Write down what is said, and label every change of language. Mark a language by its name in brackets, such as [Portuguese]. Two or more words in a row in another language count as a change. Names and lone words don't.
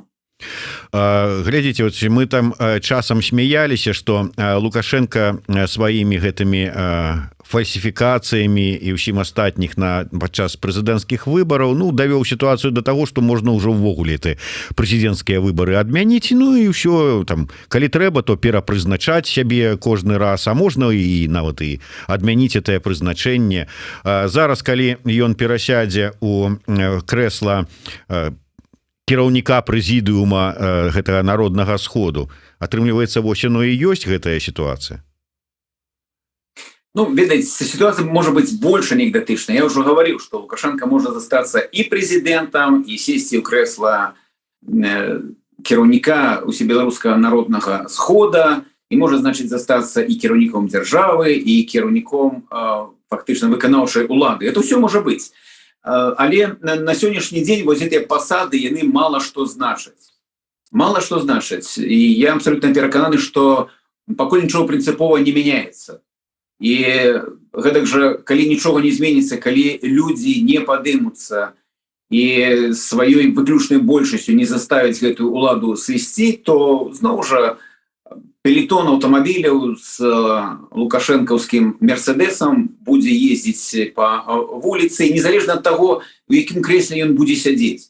[Belarusian] Глядзіце, вот мы там часам смяяліся, што Лукашенко сваімі гэтымі фальсіфікацыямі і ўсім астатніх падчас прэзідэнцкіх выбараў давёў сітуацыю да таго, што можна ўжо ўвогуле прэзідэнцкія выбары адмяніць, і ўсё там, калі трэба, то перапрызначаць сябе кожны раз, а можна і нават і адмяніць гэтае прызначэнне. Зараз, калі ён перасядзе у крэсла кіраўніка прэзідыума гэтага народнага сходу, атрымліваецца, вось яно і ёсць гэтая сітуацыя. Ведаеце, [Russian] ситуация может быть больше анекдотичная. Я уже говорил, что Лукашенко может застаться и президентом, и сесть в кресло [Belarusian] кіраўніка Усебеларускага народнага схода, [Russian] и может, значит, застаться и кіраўніком державы, и [Belarusian] кіраўніком фактично выканаўчай улады. [Russian] Это все может быть. Але на сегодняшний день вот эти посады, яны мало что значаць. Мало что значаць. И я абсолютно перекананы, что покуль ничего принципово не меняется. [Belarusian] И гэтак жа калі нічога не зменіцца, калі людзі не падымуцца і сваёй выключнай большасцю не заставіць гэтую уладу свісці, то зноў жа пелетон аўтамабіляў з лукашэнкаўскім мерседесам будзе ездзіць па вуліцы, незалежна ад таго, у якім крэсле ён будзе сядзець.